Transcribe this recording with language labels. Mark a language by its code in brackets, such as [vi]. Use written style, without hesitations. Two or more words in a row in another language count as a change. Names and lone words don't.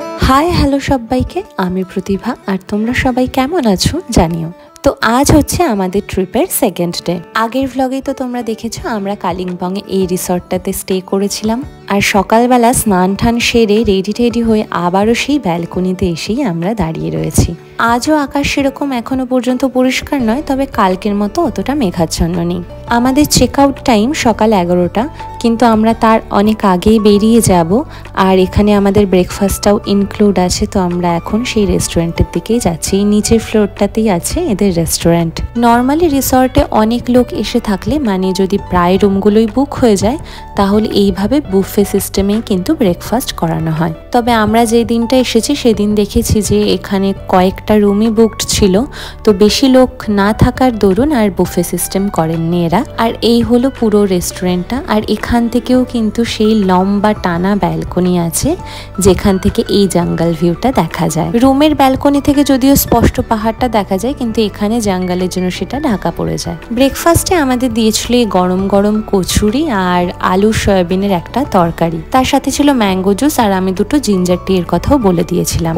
[en] hi hello [bn] সবাইকে আমি প্রতিভা আর তোমরা সবাই কেমন আছো জানিও। তো আজ হচ্ছে আমাদের ট্রিপের [en] second day. [bn] আগের ভ্লগে তো তোমরা দেখেছো আমরা কালিম্পঙে এই রিসর্টটাতে স্টে করেছিলাম আর সকালবেলা স্নান টান সেরে রেডি টেডি হয়ে আবারো সেই ব্যালকনিতে এসেই আমরা দাঁড়িয়ে রয়েছি। আজও আকাশ সেরকম এখনো পর্যন্ত পরিষ্কার নয়, তবে কালকের মতো অতটা মেঘাচ্ছন্ন নেই। আমাদের [en] check out time [bn] সকাল 11টা, কিন্তু আমরা তার অনেক আগেই বেরিয়ে যাব আর এখানে আমাদের ব্রেকফাস্টটাও ইনক্লুড আছে। তো আমরা এখন সেই রেস্টুরেন্টের দিকেই যাচ্ছি। নিচের ফ্লোরটাতেই আছে এদের রেস্টুরেন্ট। নর্মালি রিসর্টে অনেক লোক এসে থাকলে মানে যদি প্রায় রুমগুলোই বুক হয়ে যায় তাহলে এইভাবে বুফে সিস্টেমেই কিন্তু ব্রেকফাস্ট করানো হয়। তবে আমরা যে দিনটা এসেছি সেদিন দেখেছি যে এখানে কয়েকটা রুমই বুকড ছিলো, তো বেশি লোক না থাকার দরুন আর বুফে সিস্টেম করেননি এরা। আর এই হলো পুরো রেস্টুরেন্টটা। আর এখান থেকেও কিন্তু সেই লম্বা টানা ব্যালকনি আছে যেখান থেকে এই জঙ্গল ভিউটা দেখা যায়। রুমের ব্যালকনি থেকে যদিও স্পষ্ট পাহাড়টা দেখা যায়, কিন্তু এখানে জঙ্গলের জন্য সেটা ঢাকা পড়ে যায়। ব্রেকফাস্টে আমাদের দিয়েছিল গরম গরম কচুরি আর আলু সয়াবিনের একটা তরকারি, তার সাথে ছিল ম্যাঙ্গো জুস আর আমি দুটো জিঞ্জার টি এর কথাও বলে দিয়েছিলাম।